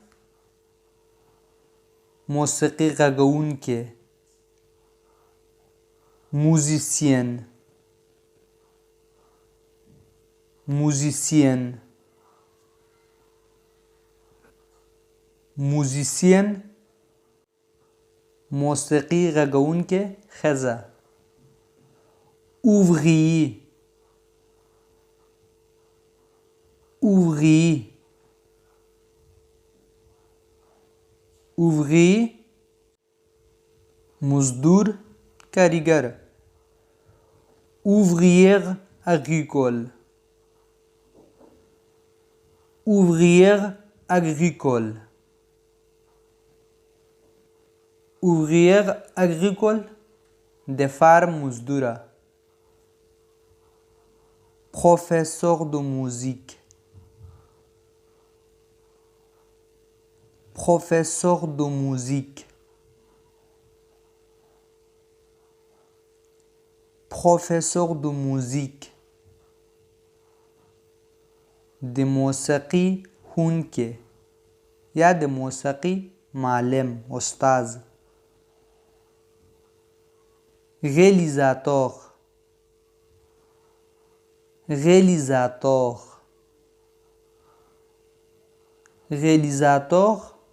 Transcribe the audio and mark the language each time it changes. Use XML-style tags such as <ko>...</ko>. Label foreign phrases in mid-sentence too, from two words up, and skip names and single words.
<ps>موسیقي غږونکی.</ps> <fr>Musicienne, Musicienne, Musicienne.</fr> <ps>موسیقي غږونکی ښځه.</ps> <fr>Ouvrier, Ouvrier, Ouvrier.</fr> <ps>مزدور، کارګر.</ps> <fr>Ouvrière agricole, Ouvrière agricole, Ouvrière agricole.</fr> <ps>د فارم مزدوره.</ps> <fr>Professeur de musique, Professeur de musique, Professeur de musique.</fr> <ps>د موسیقي ښوونکی یا د موسیقي معلم، استاد.</ps> <fr>Réalisateur, Réalisateur, Réalisateur.</fr>